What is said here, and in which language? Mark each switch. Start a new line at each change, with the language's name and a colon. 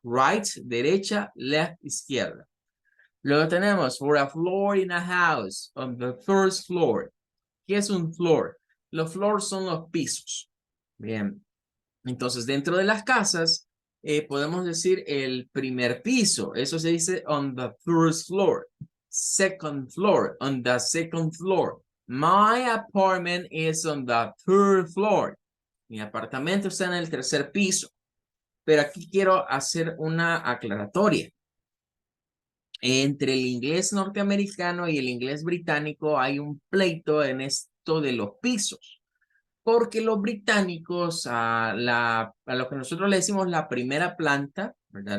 English: Right, derecha, left, izquierda.
Spanish: Luego tenemos
English: for a floor in a house, on the first floor.
Spanish: ¿Qué es un
English: floor?
Spanish: Los floors son los pisos. Bien. Entonces, dentro de las casas, podemos decir el primer piso. Eso se dice
English: on the first floor. Second floor, on the second floor. My apartment is on the third floor.
Spanish: Mi apartamento está en el tercer piso. Pero aquí quiero hacer una aclaratoria. Entre el inglés norteamericano y el inglés británico hay un pleito en esto de los pisos, porque los británicos a lo que nosotros le decimos la primera planta, ¿verdad?